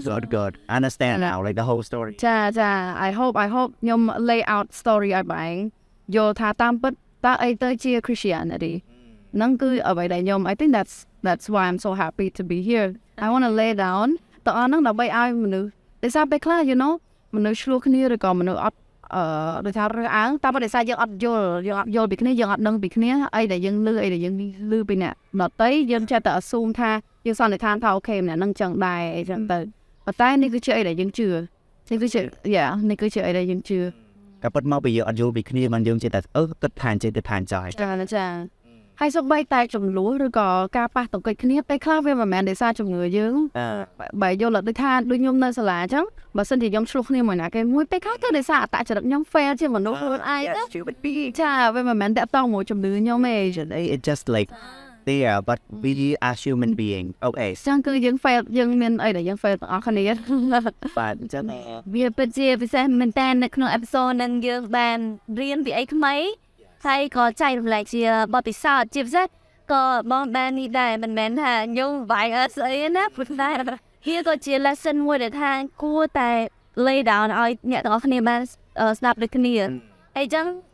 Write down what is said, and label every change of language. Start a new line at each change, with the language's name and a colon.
English: good understand now like the whole story
Khmer: ចា
English: I hope
Khmer: ខ្ញុំ lay out story ឲ្យបងយល់ថាតាមពិតតើអីទៅជា Christianity ហ្នឹងគឺអ្វីដែលខ្ញុំ
English: I think that's why I'm so happy to be here I want to lay down
Khmer: តើអស់ហ្នឹងដើម្បីឲ្យមនុស្សដោយសារពេលខ្លះ
English: you know
Khmer: មនុស្សឆ្លោះគ្នាឬក៏មនុស្សអត់ដោយថារើសអើងតែបើដោយសារយើងអត់យល់ពីគ្នាយើងអត់ដឹងពីគ្នាអីដែលយើងលឺឮពីអ្នកដទៃយើងចេះតែ assume ថាយើងសន្និដ្ឋានថាអូខេម្នាក់ហ្នឹងចឹងដែរអីចឹងទៅ ប៉ុន្តែនេះគឺជាអីដែលយើងជឿនេះគឺជានេះគឺជាអីដែលយើងជឿ តែពិតមកពីយើងអត់យល់ពីគ្នាមិនយើងចេះតែគិតថាចេះទៅថាចោល ចាហើយសូម្បីតែចំនួនឬក៏ការប៉ះទង្គិចគ្នាពេលខ្លះវាមិនមែនដោយសារជំងឺយើងបើយល់ដូចថាដូចខ្ញុំនៅសាលាអញ្ចឹងបើសិនជាខ្ញុំឆ្លោះគ្នាមួយណាគេមួយពេលខ្លះទៅដោយសារអត្តចរិតខ្ញុំ fail ជាមនុស្សខ្លួនឯងចាវាមិនមែនតាក់ទងមួយជំនឿខ្ញុំទេ
English: it just like there but we are human being okay
Khmer: ចឹងគឺយើង fail យើងមានអីដែលយើង fail ទាំងអស់គ្នា បាទអញ្ចឹង វាពិតជាពិសេសមែនតើនៅក្នុង episode នឹងយើងបានរៀនពីអីថ្មីហើយក៏ចែករំលែកជាបទពិសោធន៍ជាពិសេសក៏បងបាននេះដែរមិនមែនថាខ្ញុំវាយអត់ស្អីណាព្រោះតែវាក៏ជា lesson មួយដែលថាគួរតែ lay down ឲ្យអ្នកទាំងអស់គ្នាបានស្ដាប់ដូចគ្នាហើយចឹង